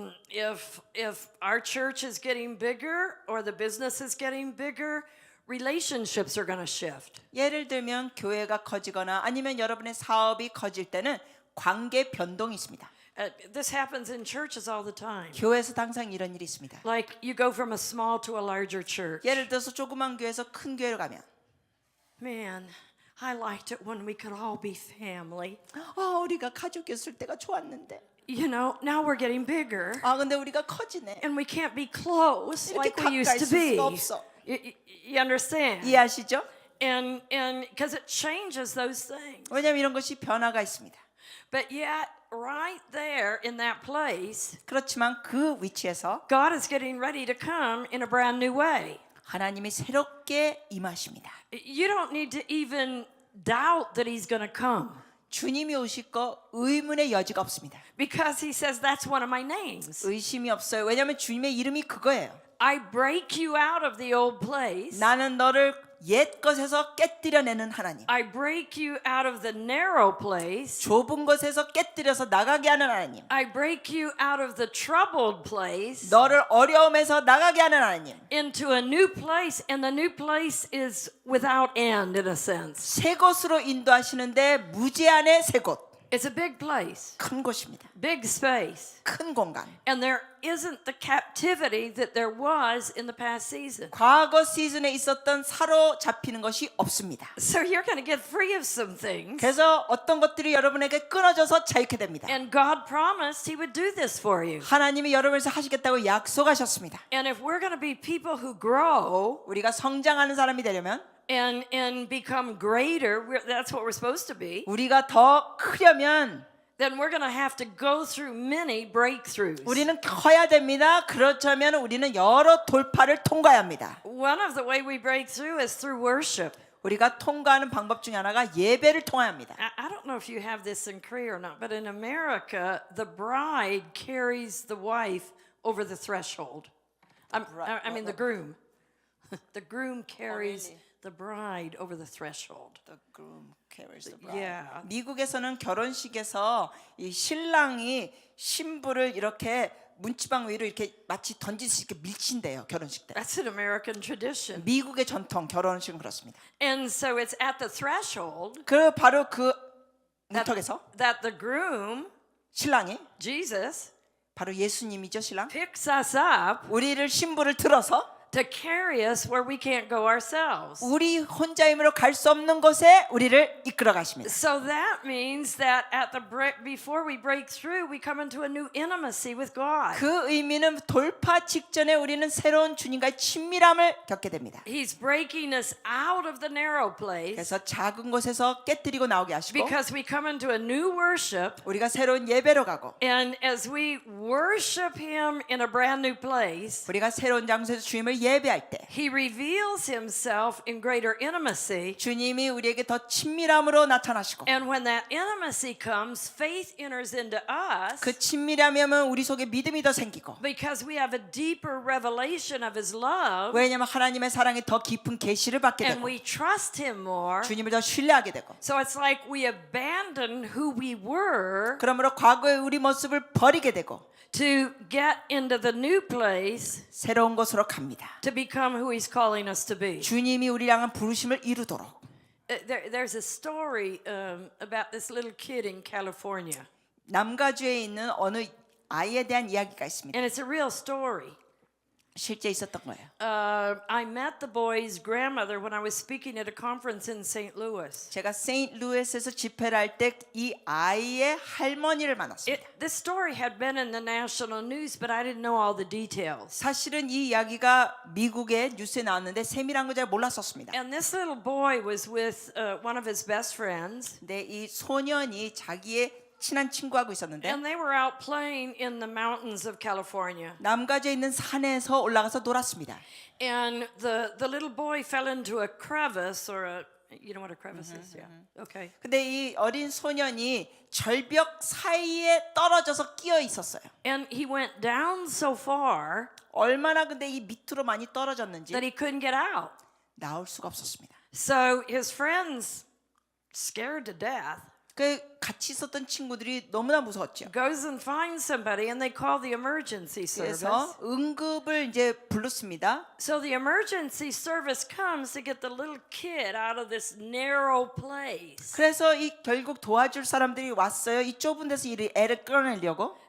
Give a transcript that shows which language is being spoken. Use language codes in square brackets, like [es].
[en] If our church is getting bigger or the business is getting bigger, relationships are going to shift. [ko] 예를 들면 교회가 커지거나 아니면 여러분의 사업이 커질 때는 관계 변동이 있습니다. [en] This happens in churches all the time. [ko] 교회에서 항상 이런 일이 있습니다. [en] Like you go from a small to a larger church. [ko] 예를 들어서 조그만 교회에서 큰 교회로 가면 [en] Man, I liked it when we could all be family. [ko] 우리가 가족이었을 때가 좋았는데 [en] You know, now we're getting bigger [ko] 근데 우리가 커지네. [en] and we can't be close [ko] 이렇게 [en] like we used [ko] 가까이 [en] to [ko] 있을 [en] be. [ko] 수가 없어. [en] You understand? [ko] 이해하시죠? [en] And because it changes those things. [ko] 왜냐하면 이런 것이 변화가 있습니다. [en] But yet, right there in that place, [ko] 그렇지만 그 위치에서 [en] God is getting ready to come in a brand new way. [ko] 하나님이 새롭게 임하십니다. [en] You don't need to even doubt that He's going to come [ko] 주님이 오실 거 의문의 여지가 없습니다. [en] because He says that's one of my names. [ko] 의심이 없어요. 왜냐하면 주님의 이름이 그거예요. [en] I break you out of the old place. [ko] 나는 너를 옛 것에서 깨뜨려내는 하나님. [en] I break you out of the narrow place. [ko] 좁은 것에서 깨뜨려서 나가게 하는 하나님. [en] I break you out of the troubled place [ko] 너를 어려움에서 나가게 하는 하나님. [en] into a new place, and the new place is without end in a sense. [ko] 새 곳으로 인도하시는데 무제한의 새 곳. [en] It's a big place, [ko] 큰 곳입니다. [en] big space, [ko] 큰 공간. [en] and there isn't the captivity that there was in the past season. [ko] 과거 시즌에 있었던 사로잡히는 것이 없습니다. [en] So you're going to get free of some things. [ko] 그래서 어떤 것들이 여러분에게 끊어져서 자유케 됩니다. [en] And God promised He would do this for you. [ko] 하나님이 여러분에서 하시겠다고 약속하셨습니다. [en] And if we're going to be people who grow [ko] 우리가 성장하는 사람이 되려면 [en] and become greater, that's what we're supposed to be, [ko] 우리가 더 크려면 [en] then we're going to have to go through many breakthroughs. [ko] 우리는 커야 됩니다. 그렇다면 우리는 여러 돌파를 통과해야 합니다. [en] One of the way we break through is through worship. [ko] 우리가 통과하는 방법 중에 하나가 예배를 통해야 합니다. [en] I don't know if you have this in Korea or not, but in America, the bride carries the wife over the threshold. I mean, the groom. The groom carries really? the bride over the threshold. The groom carries the bride. Yeah. [ko] 미국에서는 결혼식에서 이 신랑이 신부를 이렇게 문지방 위로 이렇게 마치 던지듯이 이렇게 밀친대요. 결혼식 때. [en] That's an American tradition. [ko] 미국의 전통 결혼식은 그렇습니다. [en] And so it's at the threshold [ko] 그 바로 그 문턱에서 [en] that the groom, [ko] 신랑이 [en] Jesus, [ko] 바로 예수님이죠, 신랑. [en] picks us up [ko] 우리를 신부를 들어서 [en] to carry us where we can't go ourselves. [ko] 우리 혼자 힘으로 갈 수 없는 곳에 우리를 이끌어 가십니다. [en] So that means that before we break through, we come into a new intimacy with God. [ko] 그 의미는 돌파 직전에 우리는 새로운 주님과의 친밀함을 겪게 됩니다. [en] He's breaking us out of the narrow place [ko] 그래서 작은 곳에서 깨뜨리고 나오게 하시고 [en] because we come into a new worship. [ko] 우리가 새로운 예배로 가고 [en] And as we worship Him in a brand new place, [ko] 우리가 새로운 장소에서 주님을 예배할 때 [en] He reveals Himself in greater intimacy. [ko] 주님이 우리에게 더 친밀함으로 나타나시고 [en] And when that intimacy comes, faith enters into us [ko] 그 친밀함이 오면 우리 속에 믿음이 더 생기고 [en] because we have a deeper revelation of His love [ko] 왜냐하면 하나님의 사랑이 더 깊은 계시를 받게 [en] and [ko] 되고 [en] we trust Him more. [ko] 주님을 더 신뢰하게 되고 [en] So it's like we abandon who we were [ko] 그러므로 과거의 우리 모습을 버리게 되고 [en] to get into the new place [ko] 새로운 곳으로 갑니다. [en] to become who He's calling us to be. [ko] 주님이 우리 향한 부르심을 이루도록 [en] There's a story about this little kid in California, [ko] 남가주에 있는 어느 아이에 대한 이야기가 있습니다. [en] and it's a real story. [ko] 실제 있었던 거예요. [en] I met the boy's grandmother when I was speaking at a conference in St. Louis. [ko] 제가 세인트루이스에서 집회를 할 때 이 아이의 할머니를 만났습니다. [en] This story had been in the national news, but I didn't know all the details. [ko] 사실은 이 이야기가 미국의 뉴스에 나왔는데 세밀한 거 잘 몰랐었습니다. [en] And this little boy was with one of his best friends, [ko] 근데 이 소년이 자기의 친한 친구하고 있었는데 [en] and they were out playing in the mountains of California. [ko] 남가주에 있는 산에서 올라가서 놀았습니다. [en] And the little boy fell into a crevice, or a, you know what a crevice is? Yeah. Okay. [ko] 근데 이 어린 소년이 절벽 사이에 떨어져서 끼어 있었어요. [en] And he went down so far [ko] 얼마나 근데 이 밑으로 많이 떨어졌는지 [en] that he couldn't get out. [ko] 나올 수가 없었습니다. [en] So his friends, scared to death, [ko] 그 같이 있었던 친구들이 너무나 무서웠죠. [en] goes and finds somebody, and they call the emergency service. [ko] 그래서 응급을 이제 불렀습니다. [en] So the emergency service comes to get the little kid out of this narrow place. [ko] 그래서 이 결국 도와줄 사람들이 왔어요. 이 좁은 데서 이 애를 끌어내려고.